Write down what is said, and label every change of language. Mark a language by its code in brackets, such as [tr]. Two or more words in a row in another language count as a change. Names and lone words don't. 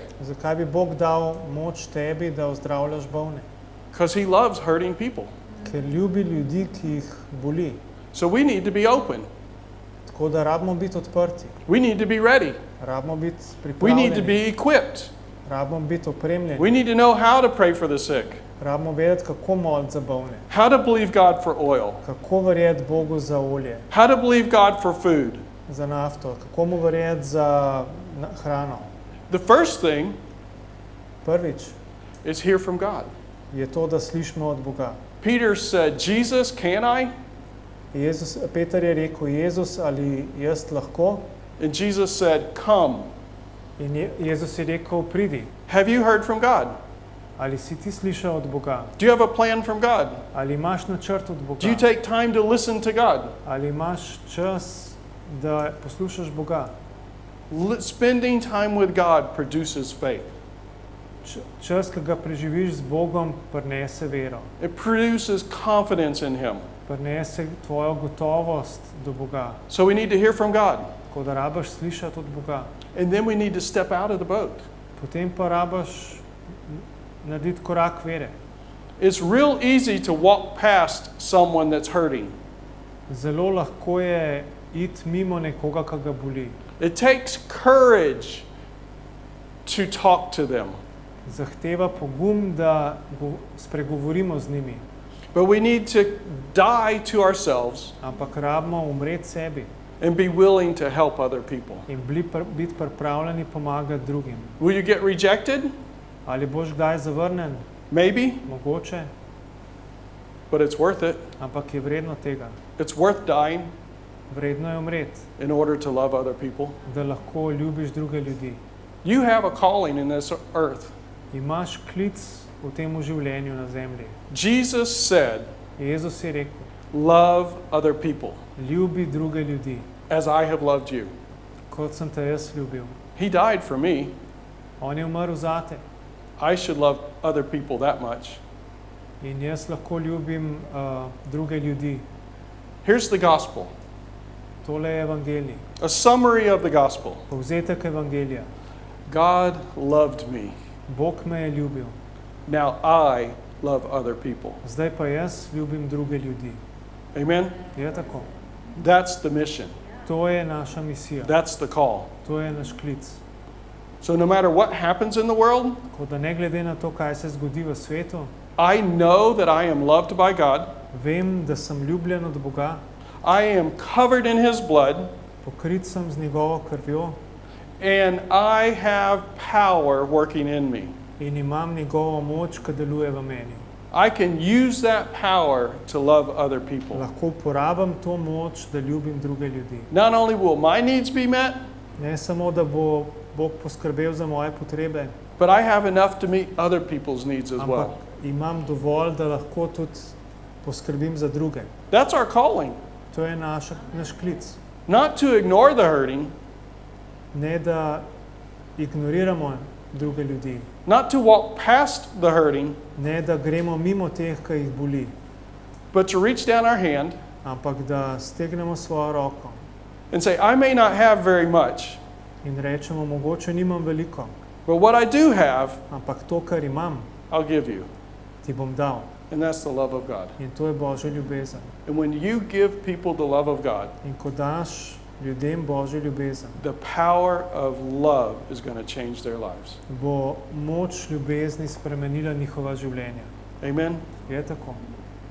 [sl] Zakaj bi Bog dal moč tebi, da ozdravljaš bolne? [en] Because He loves hurting people. [sl] Ker ljubi ljudi, ki jih boli. [en] So we need to be open. [sl] Tako da rabimo biti odprti, [en] We need to be ready. [sl] rabimo biti [en] We need to [sl] pripravljeni, [en] be equipped. [sl] rabimo biti opremljeni, [en] We need to know how to pray for the sick, [sl] rabimo vedeti, kako moliti za bolne, [en] how to believe God for oil, [sl] kako verjeti Bogu za olje, [en] how to believe God for food. [sl] za nafto, kako mu verjeti za hrano. [en] The first thing [sl] Prvič [en] is hear from God. [sl] je to, da slišimo od Boga. [en] Peter said, Jesus, can I? [sl] Peter je rekel, Jezus, ali jaz lahko? [en] And Jesus said, come. [sl] In Jezus je rekel, pridi. [en] Have you heard from God? [sl] Ali si ti slišal od Boga? [en] Do you have a plan from God? [sl] Ali imaš načrt od Boga? [en] Do you take time to listen to God? [sl] Ali imaš čas, da poslušaš Boga? [en] Spending time with God produces faith. [sl] Čas, ki ga preživiš z Bogom, prinese vero. [en] It produces confidence in Him. [sl] Prinese tvojo gotovost do Boga. [en] So we need to hear from God. [sl] Tako da rabaš slišati od Boga. [en] And then we need to step out of the boat. [sl] Potem pa rabaš narediti korak vere. [en] It's real easy to walk past someone that's hurting. [sl] Zelo lahko je iti mimo nekoga, ki ga boli. [en] It takes courage to talk to them. [sl] Zahteva pogum, da spregovorimo z njimi. [en] But we need to die to ourselves [sl] Ampak rabimo umreti sebi [en] and be willing to help other people. [sl] in biti pripravljeni pomagati drugim. [en] Will you get rejected? [sl] Ali boš kdaj zavrnen? [en] Maybe, [sl] Mogoče, [en] but it's worth it. [sl] ampak je vredno tega. [en] It's worth dying [sl] Vredno je umreti, [en] in order to love other people. [sl] da lahko ljubiš druge ljudi. [en] You have a calling in this earth. [sl] Imaš klic v tem življenju na zemlji. [en] Jesus said, [sl] Jezus je rekel, [en] love other people [sl] ljubi druge ljudi, [en] as I have loved you. [sl] kot sem te jaz ljubil. [en] He died for me. [sl] On je umrl zate [en] I should love other people that much. [sl] in jaz lahko ljubim druge ljudi. [en] Here's the gospel, [sl] Tole je evangelij, [en] a summary of the gospel. [sl] povzetek evangelija. [en] God loved me. [sl] Bog me je ljubil, [en] Now I love other people. [sl] zdaj pa jaz ljubim druge ljudi. [en] Amen? [sl] Je tako. [en] That's the mission. [sl] To je naša misija, [en] That's the call. [sl] to je naš klic. [en] So no matter what happens in the world, [sl] Tako da ne glede na to, kaj se zgodi v svetu, [en] I know that I am loved by God. [sl] vem, da sem ljubljen od Boga, [en] I am covered in His blood, [sl] pokrit sem z njegovo krvjo [en] and I have power working in me. [sl] in imam njegovo moč, ki deluje v meni. [en] I can use that power to love other people. [sl] Lahko uporabim to moč, da ljubim druge ljudi. [en] Not only will my needs be met, [sl] Ne samo, da bo Bog poskrbel za moje potrebe, [en] but I have enough to meet other people's needs as [sl] ampak [en] well. [sl] imam dovolj, da lahko tudi poskrbim za druge. [en] That's our calling. [sl] To je naš klic. [en] Not to ignore the hurting, [sl] Ne da ignoriramo druge ljudi, [en] not to walk past the hurting, [sl] ne da gremo mimo teh, ki jih boli, [en] but to reach down our hand [sl] ampak da stegnemo svojo roko [en] and say, I may not have very much, [sl] in rečemo, mogoče nimam veliko, [en] but what I do have, [sl] ampak to, kar imam, [en] I'll give you. [sl] ti bom dal. [en] And that's the love of God. [sl] In to je Božja ljubezen. [en] And when you give people the love of God, [sl] In ko daš ljudem Božjo ljubezen, [en] the power of love is going to change their lives. [sl] bo moč ljubezni spremenila njihova življenja. [en] Amen? [sl] Je tako?